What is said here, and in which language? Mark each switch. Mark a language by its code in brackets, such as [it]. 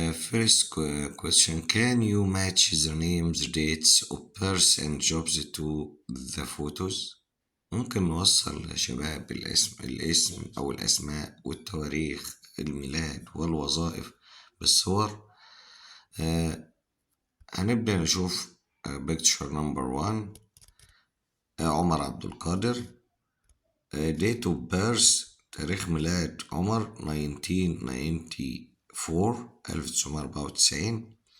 [en] First question: can you match the names, dates of birth and jobs to the photos? [ar] ممكن نوصل يا شباب الاسم أو الأسماء والتواريخ الميلاد والوظائف بالصور. هنبدأ نشوف [en] picture number 1. [ar] عمر عبد القادر. [en] date of birth [ar] تاريخ ميلاد عمر 1994.